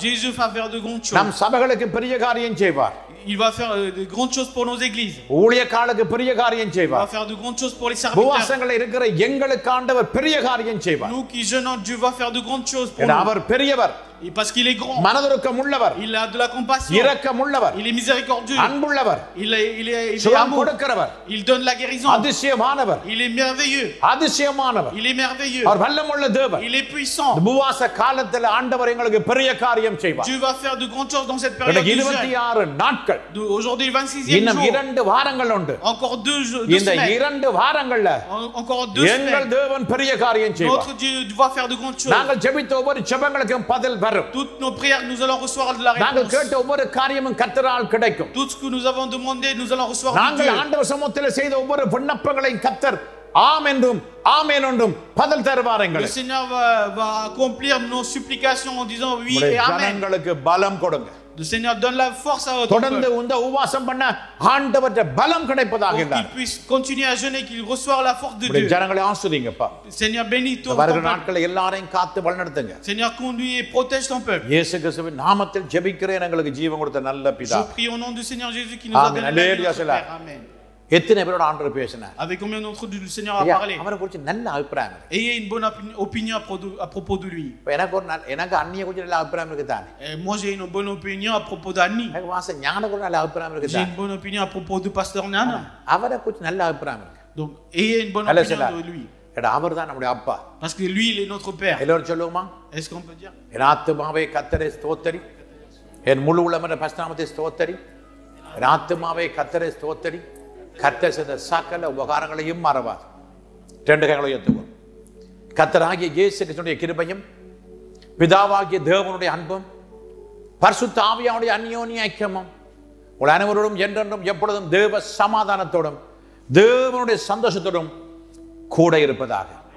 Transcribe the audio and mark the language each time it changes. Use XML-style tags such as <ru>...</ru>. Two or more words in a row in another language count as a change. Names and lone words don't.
<fr>Jésus va faire de grandes choses.</fr> <ta>நம் சபைகளுக்கு பெரிய காரியம் செய்வார்.</ta> <fr>Il va faire de grandes choses pour nos églises.</fr> <ta>ஊழியக்காரர்களுக்கு பெரிய காரியம்</ta> <fr>Il va</fr> <ta>செய்வார்.</ta> <fr>faire de grandes choses pour les serviteurs.</fr> <ta>உபவாசங்கள் இருக்கிற எங்களுக்கு ஆண்டவர் பெரிய காரியம் செய்வார்.</ta> <fr>Nous qui jeûnons, Dieu va faire de grandes choses pour nous.</fr> <ta>அவர் பெரியவர்.</ta> <fr>Et parce qu'il est grand.</fr> <ta>மனதுருக்கம் உள்ளவர்.</ta> <fr>Il a de la compassion.</fr> <ta>இரக்கம் உள்ளவர்.</ta> <fr>Il est miséricordieux.</fr> <ta>அன்புள்ளவர்.</ta> <fr>Il est</fr> <ta>சுகம்</ta> <fr>amour.</fr> <ta>கொடுக்கிறவர்.</ta> <fr>Il donne la guérison.</fr> <ta>அதிசயமானவர்.</ta> <fr>Il est merveilleux.</fr> <ta>அதிசயமானவர்.</ta> <fr>Il est merveilleux.</fr> <ta>அவர் வல்லமுள்ள தேவன்.</ta> <fr>Il est puissant.</fr> <ta>உபவாச காலத்தில் ஆண்டவர் எங்களுக்கு பெரிய காரியம் செய்வார்.</ta> <fr>Dieu va faire de grandes choses dans cette période de jeûne.</fr> <ta>26 நாட்கள்.</ta> <fr>Aujourd'hui 26e</fr> <ta>இன்னும்</ta> <fr>jour.</fr> <ta>2 வாரங்கள் உண்டு.</ta> <fr>Encore 2</fr> <ta>இந்த</ta> <fr>semaines.</fr> <ta>2 வாரங்கள்ல</ta> <fr>Encore 2</fr> <ta>எங்கள்</ta> <fr>semaines.</fr> <ta>தேவன் பெரிய காரியம் செய்வார்.</ta> <fr>Notre Dieu va faire de grandes choses.</fr> <ta>நாங்கள் ஜெபித்த ஒவ்வொரு ஜெபங்களுக்கும் பதில் வரும்.</ta> <fr>Toutes nos prières, nous allons recevoir de la</fr> <ta>நாங்கள்</ta> <fr>réponse.</fr> <ta>கேட்ட ஒவ்வொரு காரியமும் கர்த்தரால் கிடைக்கும்.</ta> <fr>Tout ce que nous avons demandé, nous allons recevoir de</fr> <ta>நாங்கள்</ta> <fr>Dieu.</fr> <ta>ஆண்டவர் சமூகத்தில் செய்த ஒவ்வொரு விண்ணப்பங்களையும் கர்த்தர் ஆம் என்றும் ஆமென் என்றும் பதில் தருவார்</ta> <fr>Le</fr> <ta>எங்களுக்கு.</ta> <fr>Seigneur va accomplir nos supplications en disant oui et amen.</fr> <ta>ஜனங்களுக்கு பலம் கொடுங்க.</ta> <fr>Le Seigneur donne la force à votre</fr> <ta>தொடர்ந்து</ta> <fr>peuple</fr> <ta>இந்த உபவாசம் பண்ண ஆண்டவர்ட்ட பலம் கிடைப்பதாக</ta> <fr>pour</fr> <ta>இருந்தார்.</ta> <fr>qu'il puisse continuer à jeûner, qu'il reçoive la force de</fr> <ta>உடைய</ta> <fr>Dieu.</fr> <ta>ஜனங்களை ஆஸ்வதிங்கப்பா.</ta> <fr>Seigneur, bénis ton</fr> <ta>வருகிற</ta> <fr>peuple.</fr> <ta>நாட்களை எல்லாரையும் காத்து வழிநடத்துங்க.</ta> <fr>Seigneur, conduis et protège ton peuple.</fr> <ta>இயேசு கிறிஸ்துவின் நாமத்தில் ஜெபிக்கிறேன் எங்களுக்கு ஜீவன் கொடுத்த நல்ல பிதா.</ta> <fr>Je prie au nom du Seigneur Jésus qui nous a Amen. donné la vie, Alléluia, notre Père. Amen.</fr> <ta>எத்தனை பேரோட ஆண்டவர் பேசினார்?</ta> <fr>Avec combien d'entre eux le Seigneur a parlé?</fr> <ta>அவரை குறித்து நல்ல அபிப்பிராயம் இருக்கு.</ta> <fr>Ayez une bonne opinion à propos de lui.</fr> <ta>இப்ப எனக்கு அண்ணிய குறித்து நல்ல அபிப்பிராயம் இருக்கு தானே.</ta> <fr>Moi j'ai une bonne opinion à propos d'Annie.</fr> <ta>எனக்கு வாச ஞான குறித்து நல்ல அபிப்பிராயம் இருக்கு</ta> <fr>J'ai</fr> <ta>தானே.</ta> <fr>une bonne opinion à propos de pasteur Nana.</fr> <ta>அவரை குறித்து நல்ல அபிப்பிராயம் இருக்கு.</ta> <fr>Donc ayez une bonne Allez, opinion de lui.</fr> <ta>அவர் தான் நம்முடைய அப்பா.</ta> <fr>Parce que lui il est notre père.</fr> <ta>எல்லாரும் சொல்லுவோமா?</ta> <fr>Est-ce qu'on peut dire?</fr> <ta>என் ஆத்துமாவே கர்த்தரை ஸ்தோத்திரி, என் முழு உள்ளமே பரிசுத்தநாமத்தை ஸ்தோத்திரி, என் ஆத்துமாவே கர்த்தரை ஸ்தோத்திரி, கர்த்தர் செய்த சகல உபகாரங்களையும் மறவாது. 2 கைகளை உயர்த்துவோம். கர்த்தராகிய இயேசு கிறிஸ்துவின் கிருபையும் பிதாவாகிய தேவனுடைய அன்பும் பரிசுத்த ஆவியானுடைய அந்யோன்ய ஐக்கியமும் உங்கள் அனைவரோடும் என்றென்றும் எப்பொழுதும் தேவ சமாதானத்தோடும் தேவனுடைய சந்தோஷத்தோடும் கூட இருப்பதாக.</ta>